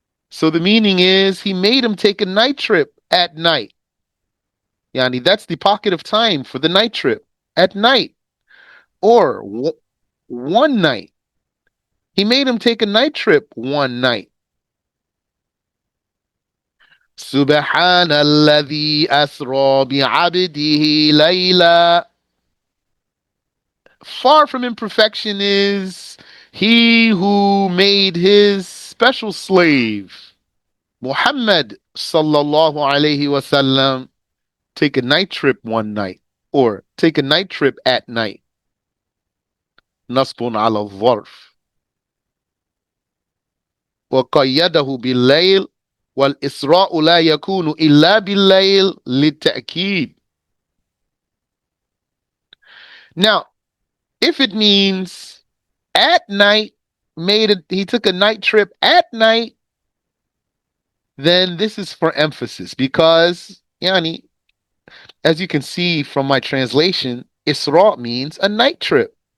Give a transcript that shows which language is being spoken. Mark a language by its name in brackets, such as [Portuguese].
[English] So the meaning is he made him take a night trip at night. Yani, that's the pocket of time for the night trip at night. Or one night. He made him take a night trip one night. [Arabic] سبحان الذي أسرى بعبده ليلا. [English] Far from imperfection is he who made his special slave, Muhammad sallallahu alayhi wasallam, take a night trip one night, or take a night trip at night. [Arabic] نصب على الظرف. وقيده بالليل والإسراء لا يكون إلا بالليل للتأكيد. [English] Now, if it means at night, he took a night trip at night, then this is for emphasis because, yani, as you can see from my translation, Isra means a night trip.